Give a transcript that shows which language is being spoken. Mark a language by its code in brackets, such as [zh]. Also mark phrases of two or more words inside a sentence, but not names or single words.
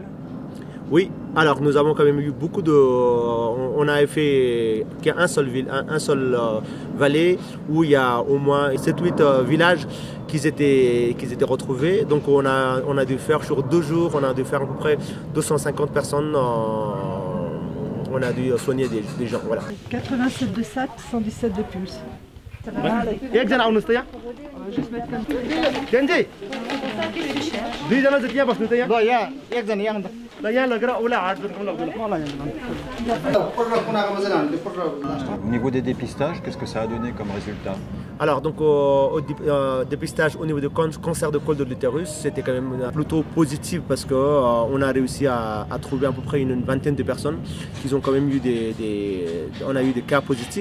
[fr] Oui, alors nous avons quand même eu beaucoup de... On a fait qu'un seul vallée où il y a au moins 7-8 villages qui étaient retrouvés. Donc on a dû faire sur 2 jours, on a dû faire à peu près 250 personnes. On a dû soigner des gens. Voilà. 87 de SAT, 117 de pulse. [ne] एकजना आउनुहोस् त यहाँ केन्जी दुईजना जति यहाँ बस्नु त यहाँ यहाँ एकजना यहाँ त ल यहाँ लगेर उसलाई [en] heart zoneको [ne] लग्दैन [fr] Au niveau des dépistages, qu'est-ce que ça a donné comme résultat? Alors donc au dépistage au niveau du cancer de col de l'utérus, c'était quand même plutôt positif parce que on a réussi à trouver à peu près une vingtaine de personnes qui ont quand même eu on a eu des cas positifs.